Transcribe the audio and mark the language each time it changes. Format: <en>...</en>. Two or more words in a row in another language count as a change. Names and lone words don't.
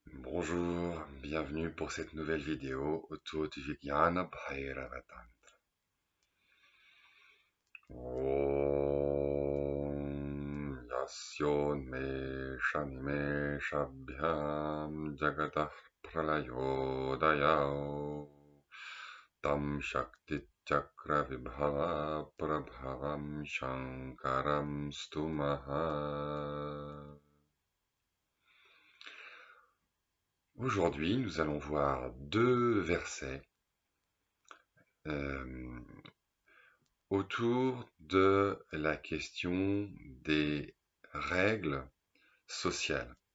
<fr>Bonjour, bienvenue pour cette nouvelle vidéo autour du Vijnana Bhairavatantra.</fr> <sa>ॐ यस्योन्मेषनिमेषाभ्यां जगतः प्रलयोदयौ तं शक्ति चक्र विभव प्रभवं शंकरं स्तुमः.</sa> <fr>Aujourd'hui, nous allons voir deux versets autour de la question des règles sociales.</fr>